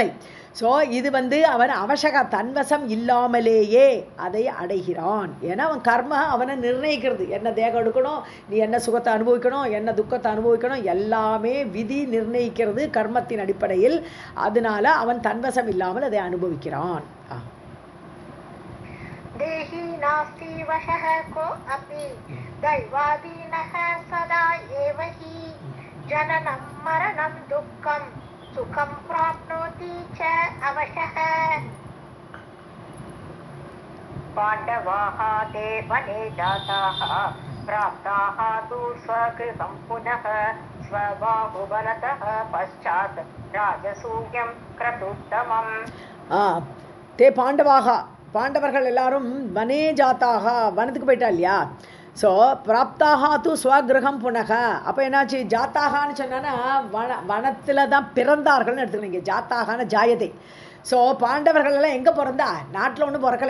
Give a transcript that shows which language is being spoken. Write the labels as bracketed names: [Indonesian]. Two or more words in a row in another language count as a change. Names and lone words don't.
[Tamil] ஸோ இது அவன் அவசக தன்வசம் இல்லாமலேயே அதை அடைகிறான். ஏன்னா அவன் கர்ம அவனை நிர்ணயிக்கிறது, என்ன தேகம் எடுக்கணும், நீ என்ன சுகத்தை அனுபவிக்கணும், என்ன துக்கத்தை அனுபவிக்கணும், எல்லாமே விதி நிர்ணயிக்கிறது கர்மத்தின் அடிப்படையில். அதனால அவன் தன்வசம் இல்லாமல் அதை அனுபவிக்கிறான். [Sanskrit] देहि नास्ति वशः को अपि दैवादीनः सदा एव हि जननं मरणं दुःखं सुखं प्राप्नोति च अवशः. पाण्डवाः ते वने जाताः प्राप्ताः तु स्वगृहं पुनः स्वबाहुबलतः पश्चात् राजसूयं क्रतुत्तमम्. ते पाण्डवाः, [Tamil] பாண்டவர்கள் எல்லாரும் [Sanskrit] वने जाताः, [Tamil] வனத்துக்கு போயிட்டா இல்லையா. [Sanskrit] ஸோ प्राप्ताः तु स्वगृहं पुनः. [Tamil] அப்போ என்னாச்சு, ஜாத்தாகான்னு சொன்னா வனத்தில் தான் பிறந்தார்கள்னு எடுத்துக்கணும். இங்கே ஜாத்தாகான ஜாயதை. ஸோ பாண்டவர்கள் எல்லாம் எங்கே பிறந்தா, நாட்டில் ஒன்றும் பிறக்கலை.